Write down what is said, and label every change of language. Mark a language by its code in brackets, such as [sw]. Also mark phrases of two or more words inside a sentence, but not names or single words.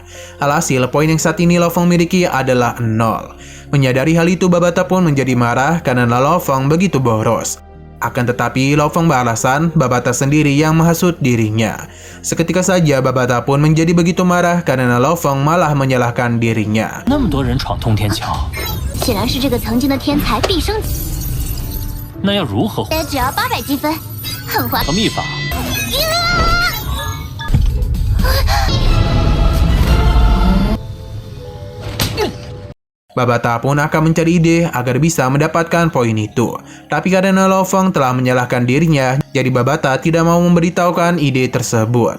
[id] Alhasil, poin yang saat ini Lao Feng miliki adalah 0. Menyadari hal itu, Babata pun menjadi marah karena Lao Feng begitu boros. Akan tetapi Lao Feng beralasan Babata sendiri yang menghasut dirinya. Seketika saja Babata pun menjadi begitu marah karena Lao Feng malah menyalahkan dirinya. [zh] 那么多人闯通天桥，显然是这个曾经的天才毕生，那要如何只要800积分，很划。和秘法？ [id] Babata pun akan mencari ide agar bisa mendapatkan poin itu. Tapi karena Lao Feng telah menyalahkan dirinya, jadi Babata tidak mau memberitahukan ide tersebut.